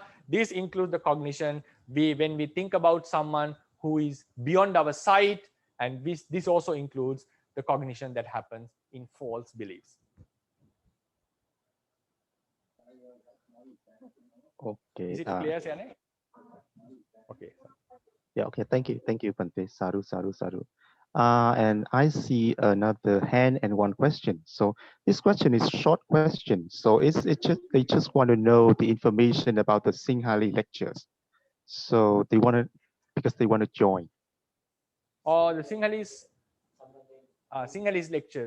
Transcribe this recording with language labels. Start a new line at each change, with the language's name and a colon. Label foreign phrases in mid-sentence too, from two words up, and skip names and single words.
English: This includes the cognition when we think about someone who is beyond our sight. And this also includes the cognition that happens in false beliefs. Okay. Is it clear, Siane? Okay. Yeah, okay. Thank you. Thank you,
Pali: Bante. Sadhu, sadhu, sadhu.
English: And I see another hand and one question. So this question is short question. So they just want to know the information about the Singhali lectures. So they want to, because they want to join. Or the Sinhalese lectures.